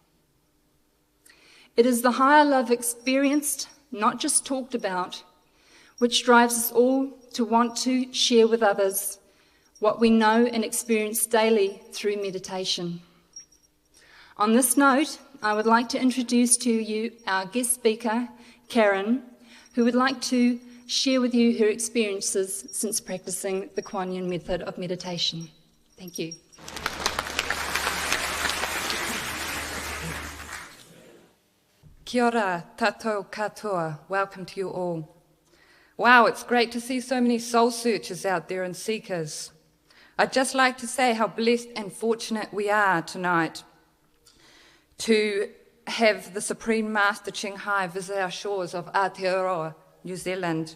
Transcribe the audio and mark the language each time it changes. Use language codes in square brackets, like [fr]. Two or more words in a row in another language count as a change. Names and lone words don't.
[en] It is the higher love experienced, not just talked about, which drives us all to want to share with others what we know and experience daily through meditation. On this note, I would like to introduce to you our guest speaker, Karen, who would like to share with you her experiences since practicing the Quan Yin Method of meditation. Thank you. [mi] Kia ora, tatou katoa. [en] Welcome to you all. Wow, it's great to see so many soul searchers out there and seekers. I'd just like to say how blessed and fortunate we are tonight to have the Supreme Master Ching Hai visit our shores of Aotearoa, New Zealand.